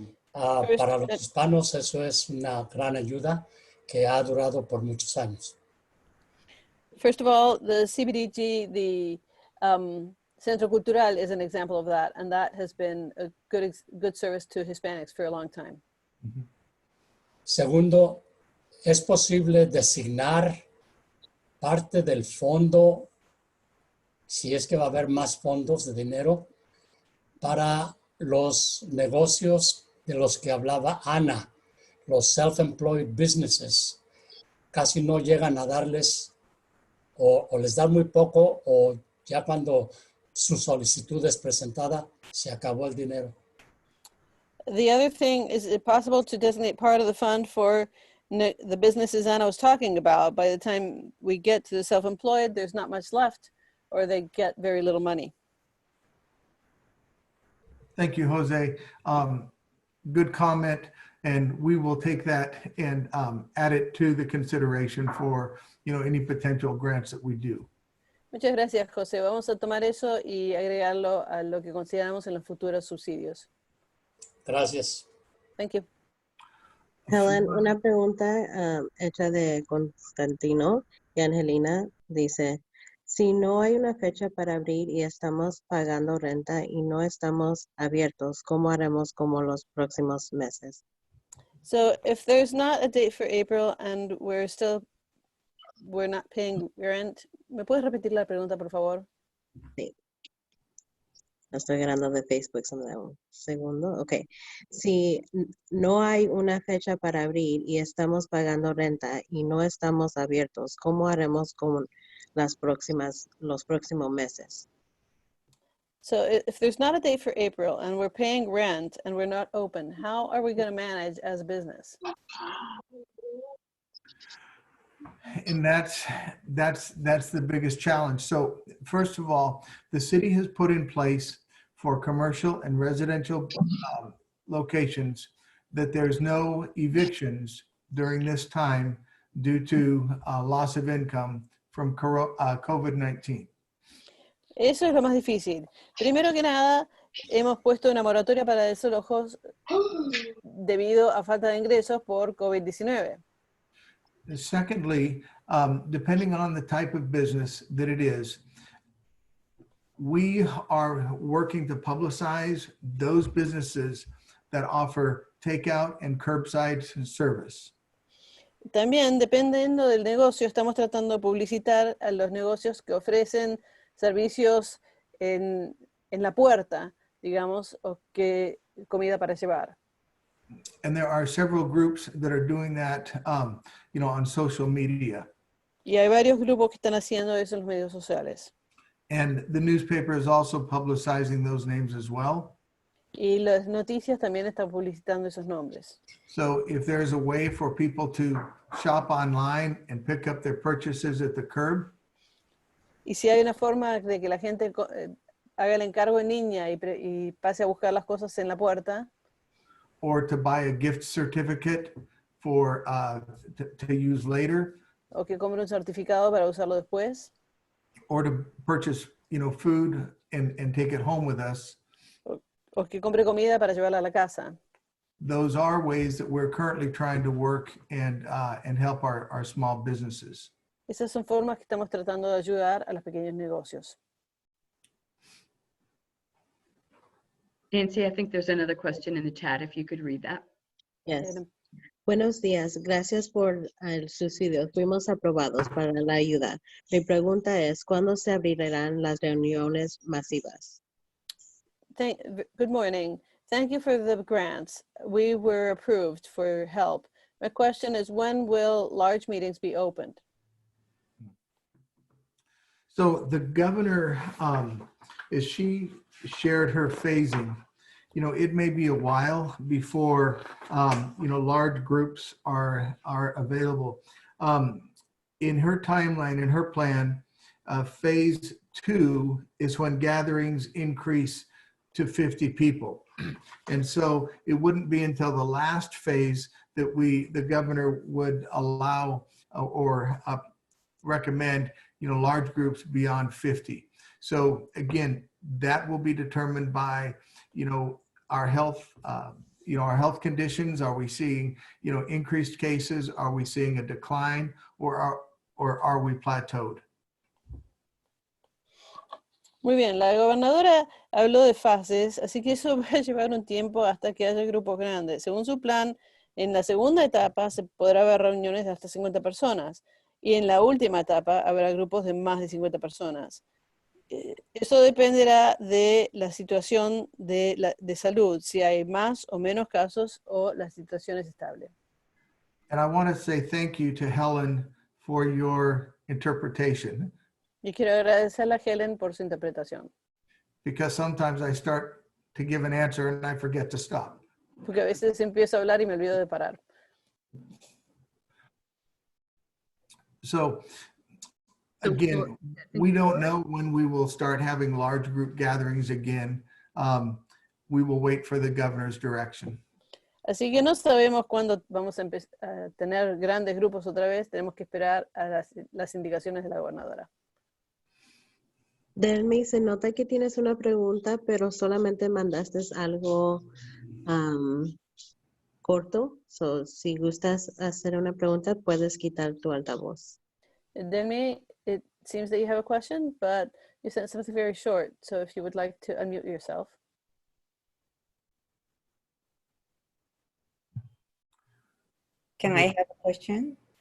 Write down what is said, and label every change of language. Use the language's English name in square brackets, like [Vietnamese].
[Spanish] Para los hispanos eso es una gran ayuda que ha durado por muchos años. [English] First of all, the CBDG, the Centro Cultural is an example of that, and that has been a good service to Hispanics for a long time. [Spanish] Segundo, es posible designar parte del fondo, si es que va a haber más fondos de dinero, para los negocios de los que hablaba Ana, los [English] self-employed businesses. [Spanish] Casi no llegan a darles, o les dan muy poco, o ya cuando su solicitud es presentada, se acabó el dinero. [English] The other thing, is it possible to designate part of the fund for the businesses Anna was talking about? By the time we get to the self-employed, there's not much left, or they get very little money. Thank you, Jose. Good comment. And we will take that and add it to the consideration for, any potential grants that we do. [Spanish] Muchas gracias, José. Vamos a tomar eso y agregarlo a lo que consideramos en los futuros subsidios. Gracias. [English] Thank you. [Spanish] Helen, una pregunta hecha de Constantino y Angelina dice, si no hay una fecha para abrir y estamos pagando renta y no estamos abiertos, ¿cómo haremos como los próximos meses? [English] So if there's not a date for April and we're not paying rent, [Spanish] ¿me puedes repetir la pregunta, por favor? Sí. Estoy grabando de Facebook, un segundo. Ok. Si no hay una fecha para abrir y estamos pagando renta y no estamos abiertos, ¿cómo haremos con los próximos meses? [English] So if there's not a date for April and we're paying rent and we're not open, how are we going to manage as a business? And that's the biggest challenge. So first of all, the city has put in place for commercial and residential locations that there's no evictions during this time due to loss of income from COVID-19. [Spanish] Eso es lo más difícil. Primero que nada, hemos puesto una moratoria para desalojos debido a falta de ingresos por COVID-19. [English] Secondly, depending on the type of business that it is, we are working to publicize those businesses that offer takeout and curbside service. [Spanish] También, dependiendo del negocio, estamos tratando de publicitar a los negocios que ofrecen servicios en la puerta, digamos, o que comida para llevar. [English] And there are several groups that are doing that, on social media. [Spanish] Y hay varios grupos que están haciendo eso en los medios sociales. [English] And the newspaper is also publicizing those names as well. [Spanish] Y las noticias también están publicitando esos nombres. [English] So if there's a way for people to shop online and pick up their purchases at the curb, [Spanish] Y si hay una forma de que la gente haga el encargo en línea y pase a buscar las cosas en la puerta, [English] or to buy a gift certificate for to use later, [Spanish] o que compre un certificado para usarlo después, [English] or to purchase, food and take it home with us. [Spanish] o que compre comida para llevarla a la casa. [English] Those are ways that we're currently trying to work and help our small businesses. [Spanish] Esas son formas que estamos tratando de ayudar a los pequeños negocios. [English] Nancy, I think there's another question in the chat, if you could read that. Yes. [Spanish] Buenos días, gracias por el subsidio. Fuimos aprobados para la ayuda. Mi pregunta es, ¿cuándo se abrirán las reuniones masivas? [English] Good morning. Thank you for the grants. We were approved for help. My question is, when will large meetings be opened? So the governor, as she shared her phasing, it may be a while before, large groups are available. In her timeline, in her plan, phase 2 is when gatherings increase to 50 people. And so it wouldn't be until the last phase that the governor would allow or recommend, large groups beyond 50. So again, that will be determined by, our health, our health conditions. Are we seeing, increased cases? Are we seeing a decline, or are we plateaued? [Spanish] Muy bien, la gobernadora habló de fases, así que eso va a llevar un tiempo hasta que haya grupos grandes. Según su plan, en la segunda etapa se podrá haber reuniones de hasta 50 personas y en la última etapa habrá grupos de más de 50 personas. Eso dependerá de la situación de salud, si hay más o menos casos o la situación es estable. [English] And I want to say thank you to Helen for your interpretation. [Spanish] Y quiero agradecerle a Helen por su interpretación. [English] Because sometimes I start to give an answer and I forget to stop. [Spanish] Porque a veces empiezo a hablar y me olvido de parar. [English] So again, we don't know when we will start having large group gatherings again. We will wait for the governor's direction. [Spanish] Así que no sabemos cuándo vamos a tener grandes grupos otra vez. Tenemos que esperar a las indicaciones de la gobernadora. Delmi, se nota que tienes una pregunta, pero solamente mandaste algo corto. So, si gustas hacer una pregunta, puedes quitar tu altavoz. [English] Demi, it seems that you have a question, but you sent something very short. So if you would like to unmute yourself. Can I have a question?